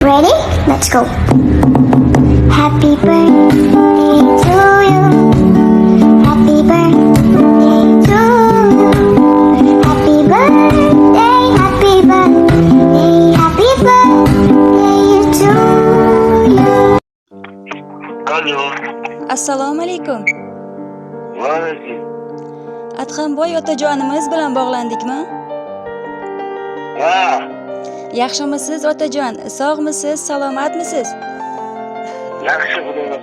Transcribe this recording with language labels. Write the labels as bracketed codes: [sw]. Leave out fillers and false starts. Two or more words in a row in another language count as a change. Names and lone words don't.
[en] Ready? Let's go. Happy birthday to you. Happy birthday to you. Happy birthday, happy birthday, happy birthday to you. [uz] Alo. Assalomu alaykum. Va alaykum. Adhamboy otajonimiz bilan bog'landikmi? Ha, Yaxshimisiz otajon? Sog'misiz? Salomatmisiz? yaxshi xudoga.